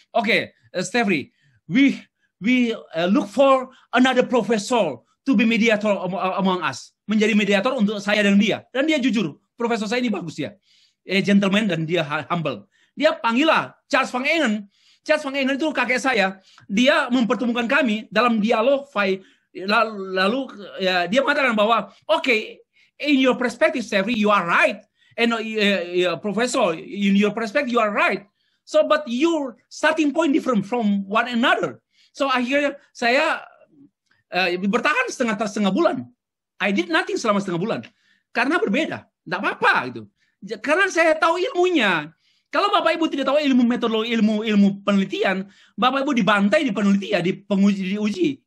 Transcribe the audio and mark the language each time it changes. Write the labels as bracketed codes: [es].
[en] Oke, Stefri, we look for another professor to be mediator among us. [id] Menjadi mediator untuk saya dan dia. Dan dia jujur. Profesor saya ini bagus ya. Gentleman dan dia humble. Dia panggillah Charles Van Engen. Charles Van Engen itu kakek saya. Dia mempertemukan kami dalam dialog. Lalu ya, dia mengatakan bahwa [en] okay, in your perspective, Stefri, you are right. And Professor, in your perspective, you are right. So, but your starting point different from one another. [id] So akhirnya saya bertahan setengah bulan. [en] I did nothing [id] selama setengah bulan. Karena berbeda. Tidak apa-apa gitu. Karena saya tahu ilmunya. Kalau Bapak Ibu tidak tahu ilmu metodologi, ilmu penelitian, Bapak Ibu dibantai di penelitian, diuji.